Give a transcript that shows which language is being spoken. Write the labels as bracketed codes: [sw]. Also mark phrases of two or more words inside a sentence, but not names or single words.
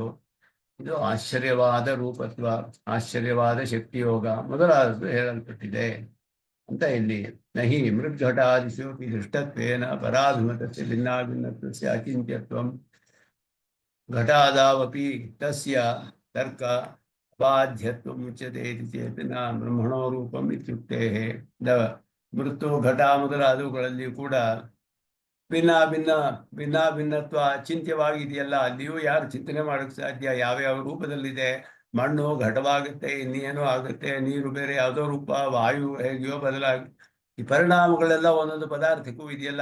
[kn] ಇದು ಆಶ್ಚರ್ಯವಾದ ರೂಪತ್ವ, ಆಶ್ಚರ್ಯವಾದ ಶಕ್ತಿಯೋಗ ಮೊದಲಾದದ್ದು ಹೇಳಲ್ಪಟ್ಟಿದೆ ಅಂತ ಇಲ್ಲಿ. [sa] ನಹಿ ಮೃದ್ಘಟಾದಿಷು ದೃಷ್ಟತ್ವೇನ ಪರಾಭಿಮತಸ್ಯ ಭಿನ್ನಾಭಿನ್ನತ್ವಸ್ಯ ಅಚಿಂತ್ಯತ್ವಂ ಘಟಾದಾವಪಿ ತಸ್ಯ ತರ್ಕ ಬಾಧ್ಯತ್ವ ಮುಚ್ಯತೆ ಇತಿ ಚೇತ್ ನ ಬ್ರಹ್ಮಣೋ ರೂಪಂ ಇತ್ಯುಕ್ತೆ. [kn] ಮೃತ್ತು ಘಟ ಮೊದಲಾದವುಗಳಲ್ಲಿ ಕೂಡ ಭಿನ್ನಾಭಿನ್ನತ್ವ ಚಿಂತ್ಯವಾಗಿದೆಯಲ್ಲ. ಅಲ್ಲಿಯೂ ಯಾರು ಚಿಂತನೆ ಮಾಡೋಕ್ಕೆ ಸಾಧ್ಯ? ಯಾವ್ಯಾವ ರೂಪದಲ್ಲಿದೆ. ಮಣ್ಣು ಘಟವಾಗುತ್ತೆ, ಇನ್ನೇನೋ ಆಗುತ್ತೆ. ನೀರು ಬೇರೆ ಯಾವುದೋ ರೂಪ, ವಾಯು ಹೇಗೆಯೋ ಬದಲಾಗಿ ಈ ಪರಿಣಾಮಗಳೆಲ್ಲ ಒಂದೊಂದು ಪದಾರ್ಥಕ್ಕೂ ಇದೆಯಲ್ಲ.